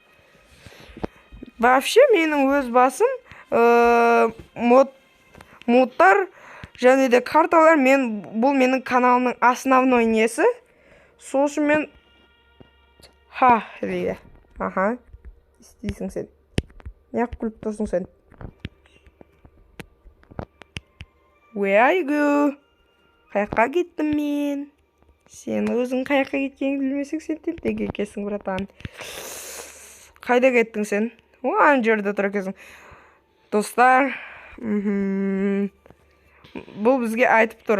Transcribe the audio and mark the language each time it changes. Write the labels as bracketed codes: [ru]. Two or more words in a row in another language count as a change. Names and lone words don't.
[kk] Вообще менің өз басым модтар және де карталар, бұл менің каналымның основной несі. Сол үшін мен дейді. Істейсің сен. Неғып күліп тұрсың сен? [en] Where are you? [kk] Қаяққа кеттім мен? Сен өзің қаяққа кеткенін білмесең, сен тентек екенсің, братан. Қайда кеттің сен? Ана жерде тұр екенсің. Достар, бұл бізге айтып тұр.